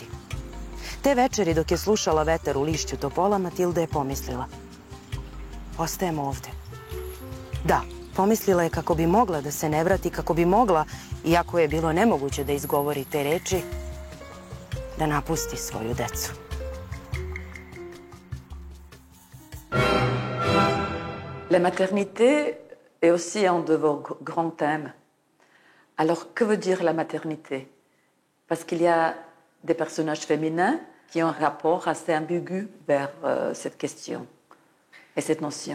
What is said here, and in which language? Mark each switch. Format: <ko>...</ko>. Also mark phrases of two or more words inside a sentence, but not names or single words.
<sr>Te večeri dok je slušala vetar u lišću topola, Matilda je pomislila. Ostajemo ovde. Da, pomislila je kako bi mogla da se ne vrati, kako bi mogla, iako je bilo nemoguće da izgovori te reči, da napusti svoju decu.</sr> <fr>La maternité est aussi un de vos grands thèmes. Alors, que veut dire la maternité? Parce qu'il y a des personnages féminins qui ont un rapport assez ambigu vers cette question et cette notion.</fr>